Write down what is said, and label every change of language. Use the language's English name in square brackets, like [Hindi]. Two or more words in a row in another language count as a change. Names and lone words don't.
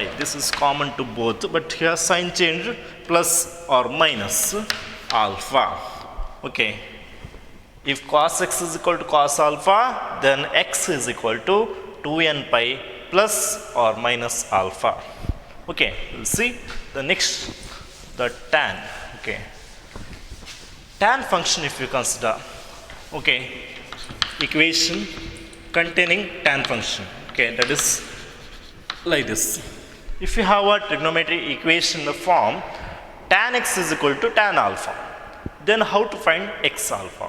[English] This is common to both, but here sign change, plus or minus alpha. Okay, if cos x is equal to cos alpha, then x is equal to 2n pi plus or minus alpha. Okay, we'll see the next, the tan. Okay, tan function if you consider, okay, equation containing tan function. Okay, that is like this. If you have a trigonometric equation in the form tan x is equal to tan alpha, then how to find x alpha?